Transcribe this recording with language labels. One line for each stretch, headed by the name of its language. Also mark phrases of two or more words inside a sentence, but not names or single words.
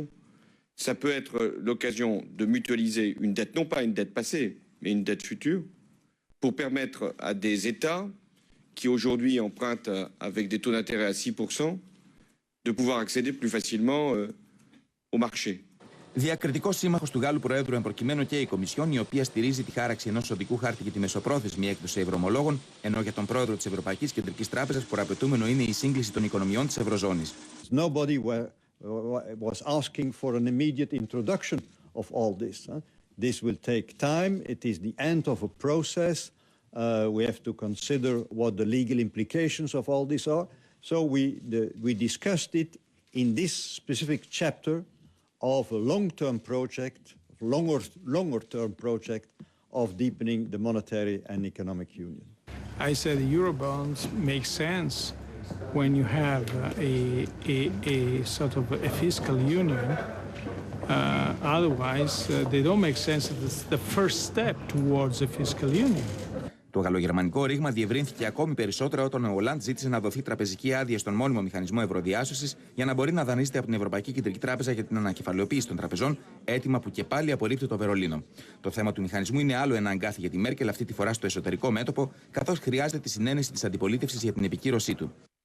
French: Ça peut être l'occasion de mutualiser une dette, non pas une dette passée, mais une dette future, pour permettre à des États qui aujourd'hui empruntent avec des taux d'intérêt à 6%, de pouvoir accéder plus facilement au marché.
Greek: Διακριτικός σύμμαχος του Γάλλου Προέδρου εμπροκειμένου και η Κομισιόν, η οποία στηρίζει τη χάραξη ενός οδικού χάρτη για τη μεσοπρόθεσμη έκδοση ευρωομολόγων, ενώ για τον πρόεδρο της Ευρωπαϊκής Κεντρικής Τράπεζας προαπαιτούμενο είναι η σύγκληση των οικονομιών της Ευρωζώνης.
English: Nobody was asking for an immediate introduction of all this. This will take time. It is the end of a process. We have to consider what the legal implications of all this are. So we discussed it in this specific chapter of a long-term project, longer-term project of deepening the monetary and economic union. I said Eurobonds make sense when you have a sort of a fiscal union. Otherwise, they don't make sense. It's the first step towards a fiscal union.
Greek: Το γαλλογερμανικό ρήγμα διευρύνθηκε ακόμη περισσότερο όταν ο Hollande ζήτησε να δοθεί τραπεζική άδεια στον μόνιμο μηχανισμό ευρωδιάσωσης για να μπορεί να δανείζεται από την Ευρωπαϊκή Κεντρική Τράπεζα για την ανακεφαλαιοποίηση των τραπεζών, αίτημα που και πάλι απορρίπτει το Βερολίνο. Το θέμα του μηχανισμού είναι άλλο ένα αγκάθι για τη Μέρκελ, αυτή τη φορά στο εσωτερικό μέτωπο, καθώς χρειάζεται τη συνένεση της αντιπολίτευσης για την επικύρωσή του.